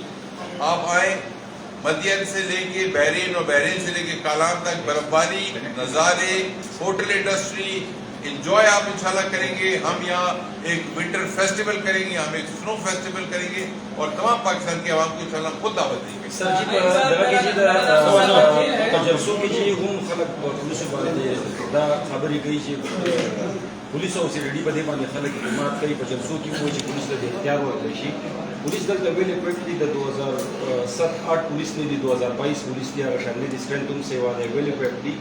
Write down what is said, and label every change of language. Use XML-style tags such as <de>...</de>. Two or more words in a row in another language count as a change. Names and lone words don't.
<ur>آپ آئیں، مدین سے لے کے بحرین اور بحرین سے لے کے کالام تک برف باری، نظارے،</ur> <en>hotel industry</en> <ur>انجوائے آپ انشاءاللہ کریں گے. ہم یہاں ایک</ur> <en>winter festival</en> <ur>کریں گے، ہم ایک</ur> <en>snow festival</en> <ur>کریں گے اور تمام پاکستان کے عوام کو انشاءاللہ خود دعوت دیں گے.</ur> <ps>سر جی تجرسو کې چې هم خلک پولیسو باندې دا خبرې کوي چې پولیسو او سیډي په دې باندې خلک اعتماد کوي. په جلسو کې وایي چې پولیس ته د اختیار ورکړي شي. پولیس دلته ویلې پټ دي د 2007-8 پولیس نه دي، 2022 پولیس دی، هغه شان نه دي، سټرنټ هم سیوا دی، ویلې پټ دي.</ps>